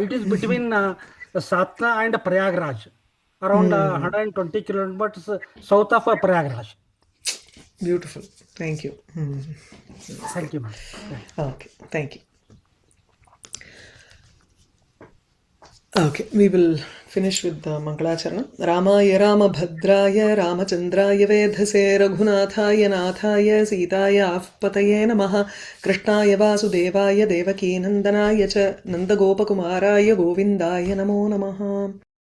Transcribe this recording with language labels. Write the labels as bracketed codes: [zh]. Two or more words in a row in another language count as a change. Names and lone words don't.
[en] it is between Satna and Prayagraj, around 120 kilometers south of Prayagraj. Beautiful. Thank you. Thank you, ma'am. Okay. Thank you. Okay, we will finish with the Mangalacharana. [sa] रामाय रामभद्राय रामचन्द्राय वेधसे रघुनाथाय नाथाय सीताय अव्पतये नमः कृष्णाय वासुदेवाय देवकी नन्दनाय च नन्दगोपकुमाराय गोविन्दाय नमो नमः.